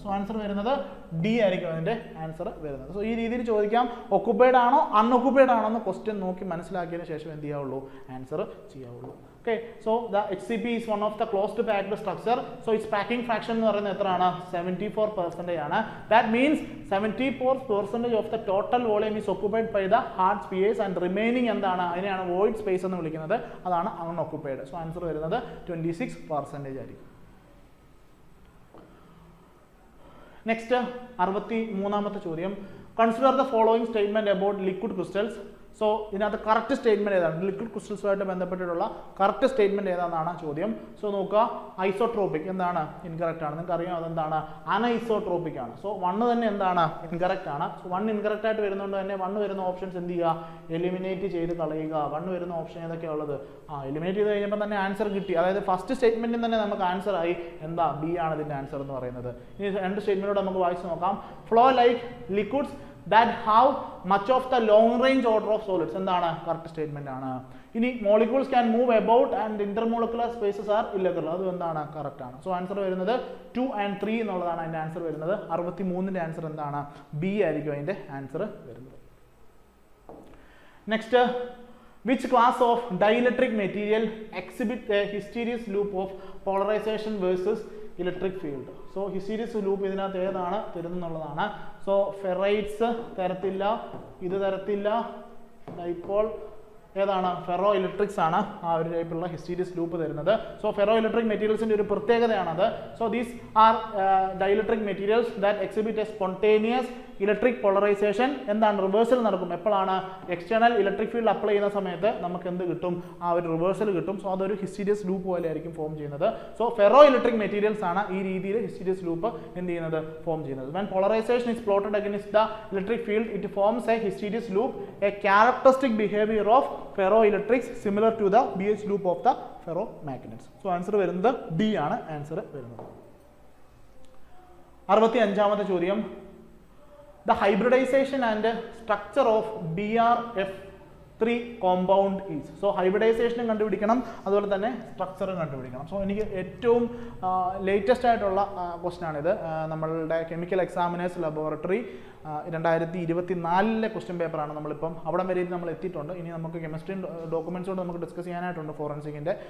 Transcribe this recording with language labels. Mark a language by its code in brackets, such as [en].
[ml] So answer വരുന്നത് D ആയിരിക്കും അതിൻ്റെ ആൻസർ വരുന്നത്. സോ ഈ രീതിയിൽ ചോദിക്കാം, ഒക്കുപ്പൈഡ് ആണോ അൺഒക്കുപ്പൈഡ് ആണോ എന്ന് ക്വസ്റ്റ്യൻ നോക്കി മനസ്സിലാക്കിയതിന് ശേഷം എന്ത് ചെയ്യാവുള്ളൂ? Answer ചെയ്യാവുള്ളൂ. [en] Okay, so the HCP is one of the closed packed structure. So its packing fraction [ml] എന്ന് പറയുന്നത് എത്രയാണ്? [en] 74% ആണ്. That means 74% of the total volume is occupied by the hard space and remaining [ml] എന്താണ്? അതിനെയാണ് void space എന്ന് വിളിക്കുന്നത്. അതാണ് unoccupied. So answer വരുന്നത് 26% ആയിരിക്കും. [en] next [ml] 63ാമത്തെ ചോദ്യം. [en] Consider the following statement about liquid crystals. [ml] So ഇതിനകത്ത് കറക്റ്റ് സ്റ്റേറ്റ്മെന്റ് ഏതാണ്? ലിക്വിഡ് ക്രിസ്റ്റൽസുമായിട്ട് ബന്ധപ്പെട്ടിട്ടുള്ള കറക്റ്റ് സ്റ്റേറ്റ്മെന്റ് ഏതാണെന്നാണ് ചോദ്യം. സോ നോക്കുക, ഐസോട്രോപിക് എന്താണ്? ഇൻകറക്റ്റ് ആണ്. നിങ്ങൾക്ക് അറിയാം അതെന്താണ്? അനൈസോട്രോപിക് ആണ്. സോ 1 തന്നെ എന്താണ്? ഇൻകറക്റ്റ് ആണ്. സോ 1 ഇൻകറക്റ്റ് ആയിട്ട് വരുന്നതുകൊണ്ട് തന്നെ 1 വരുന്ന ഓപ്ഷൻസ് എന്ത് ചെയ്യുക? എലിമിനേറ്റ് ചെയ്ത് കളയുക. 1 വരുന്ന ഓപ്ഷൻ ഏതൊക്കെയാണ് ഉള്ളത്? എലിമിനേറ്റ് ചെയ്ത് കഴിഞ്ഞപ്പോൾ തന്നെ ആൻസർ കിട്ടി. അതായത് ഫസ്റ്റ് സ്റ്റേറ്റ്മെന്റിൽ തന്നെ നമുക്ക് ആൻസർ ആയി. എന്താ? ബി ആണ് ഇതിന്റെ ആൻസർ എന്ന് പറയുന്നത്. ഇനി രണ്ട് സ്റ്റേറ്റ്മെന്റോട് നമുക്ക് വായിച്ച് നോക്കാം. [en] flow like liquids that have much of the long range order of solids [ml] എന്താണ്? കറക്റ്റ് സ്റ്റേറ്റ്മെന്റ് ആണ്. ഇനി [en] molecules can move about and intermolecular spaces are irregular. [ml] അത് എന്താണ്? കറക്റ്റ് ആണ്. സോ ആൻസർ വരുന്നത് 2 and 3 എന്നുള്ളതാണ് അതിന്റെ ആൻസർ വരുന്നത്. 63ന്റെ ആൻസർ എന്താണ്? ബി ആയിരിക്കും അതിന്റെ ആൻസർ വരുന്നത്. [en] Next, which class of dielectric material exhibit a hysteresis loop of polarization versus electric field? [ml] So ഹിസ്റ്റീരിയസ് loop ഇതിനകത്ത് ഏതാണ് തരുന്നുള്ളതാണ്. സോ ഫെറൈറ്റ്സ് തരത്തില്ല, ഇത് തരത്തില്ല, ഡൈപോൾ ഏതാണ്? ഫെറോ ഇലക്ട്രിക്സ് ആണ് ആ ഒരു ടൈപ്പുള്ള ഹിസ്റ്റീരിയസ് ലൂപ്പ് തരുന്നത്. സോ ഫെറോ ഇലക്ട്രിക് മെറ്റീരിയൽസിന്റെ ഒരു പ്രത്യേകതയാണത്. [en] So these are dielectric materials that exhibit a spontaneous electric polarization. [ml] എന്താണ്? റിവേഴ്സൽ നടക്കും. എപ്പോഴാണ്? എക്സ്റ്റേണൽ ഇലക്ട്രിക് ഫീൽഡ് അപ്ലൈ ചെയ്യുന്ന സമയത്ത് നമുക്ക് എന്ത് കിട്ടും? ആ ഒരു റിവേഴ്സൽ കിട്ടും. സോ അതൊരു ഹിസ്റ്റീരിയസ് ലൂപ്പ് പോലെ ആയിരിക്കും ഫോം ചെയ്യുന്നത്. സോ ഫെറോ ഇലക്ട്രിക് മെറ്റീരിയൽസ് ആണ് ഈ രീതിയിൽ ഹിസ്റ്റീരിയസ് ലൂപ്പ് എന്ത് ചെയ്യുന്നത്? ഫോം ചെയ്യുന്നത്. [en] When polarization is plotted against the electric field, it forms a hysteresis loop, a characteristic behavior of ferroelectrics similar to the BH loop of the ferromagnets. [ml] So answer വരുന്നത് D ആണ് answer വരുന്നത്. 65ാമത്തെ ചോദ്യം. [en] The hybridization and structure of BRF3 compound is. [ml] So hybridization കണ്ടുപിടിക്കണം, അതുപോലെ തന്നെ സ്ട്രക്ചറും കണ്ടുപിടിക്കണം. So എനിക്ക് ഏറ്റവും ലേറ്റസ്റ്റ് ആയിട്ടുള്ള ക്വസ്റ്റൻ ആണിത്. നമ്മളുടെ കെമിക്കൽ എക്സാമിനേഴ്സ് ലബോറട്ടറി 2024 ക്വസ്റ്റ്യൻ പേപ്പറാണ്. നമ്മളിപ്പം അവിടെ വരെ നമ്മൾ എത്തിയിട്ടുണ്ട്. ഇനി നമുക്ക് കെമിസ്ട്രി ഡോക്യുമെന്റ്സോട് നമുക്ക് ഡിസ്കസ് ചെയ്യാനായിട്ടുണ്ട് ഫോറൻസിക്കിൻ്റെ.